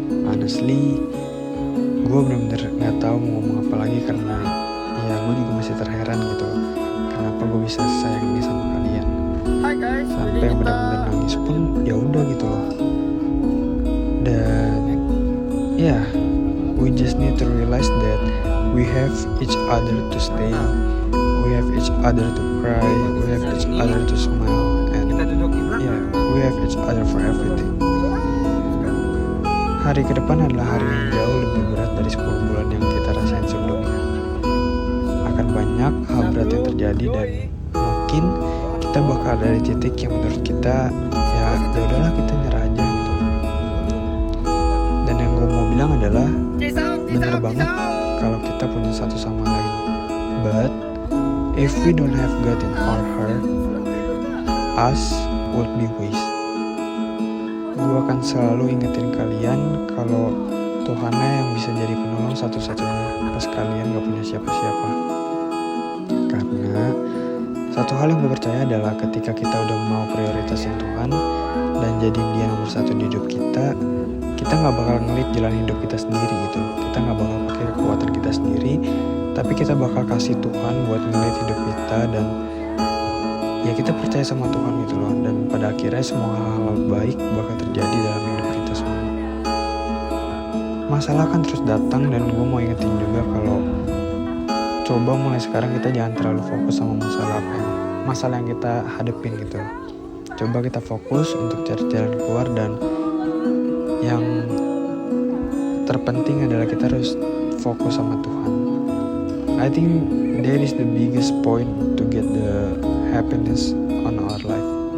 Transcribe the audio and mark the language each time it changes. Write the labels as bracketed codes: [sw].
[id] Honestly, gue bener-bener gak tahu mau ngomong apa lagi, karena ya gue juga masih terheran gitu kenapa gue bisa sayang ini sama kalian. sampai yang benar-benar nangis pun ya udah gitu loh. Dan ya, [en] we just need to realize that we have each other to stay, we have each other to cry, we have each other to smile, and yeah, we have each other for everything. [id] Hari ke depan adalah hari yang jauh lebih berat dari 10 bulan yang kita rasain sebelumnya. Akan banyak hal berat yang terjadi dan mungkin kita bakal ada di titik yang menurut kita ya udahlah kita nyerah aja gitu. Dan yang gue mau bilang adalah bener banget kalau kita punya satu sama lain. [en] But if we don't have God in our heart, us would be waste. [id] Gue akan selalu ingetin kalian kalau Tuhanlah yang bisa jadi penolong satu-satunya pas kalian gak punya siapa-siapa. Karena satu hal yang gue percaya adalah ketika kita udah mau prioritasin Tuhan dan jadiin dia nomor satu di hidup kita gak bakal ngelit jalan hidup kita sendiri gitu. Kita gak bakal pakai kekuatan kita sendiri, tapi kita bakal kasih Tuhan buat ngelit hidup kita, dan ya kita percaya sama Tuhan gitu loh. Dan pada akhirnya semua hal-hal baik bakal terjadi dalam hidup kita semua. Masalah kan terus datang, dan gue mau ingetin juga kalau coba mulai sekarang kita jangan terlalu fokus sama masalah yang kita hadepin gitu. Coba kita fokus untuk cari jalan keluar, dan yang terpenting adalah kita harus fokus sama Tuhan. [en] I think that is the biggest point to get the happiness on our life.